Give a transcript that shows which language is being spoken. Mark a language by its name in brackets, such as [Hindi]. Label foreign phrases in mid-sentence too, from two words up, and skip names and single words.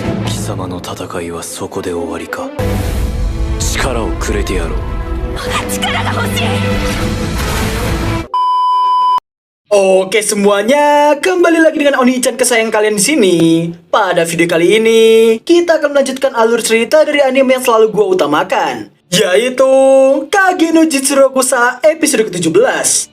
[Japanese] 貴様の戦いはそこで終わりか。力をくれてやろう。 [Indonesian] Oke semuanya, kembali lagi dengan Oni-chan kesayangan kalian di sini. Pada video kali ini, kita akan melanjutkan alur cerita dari anime yang selalu gua utamakan, yaitu Kage no Jitsurokusa episode ke-17.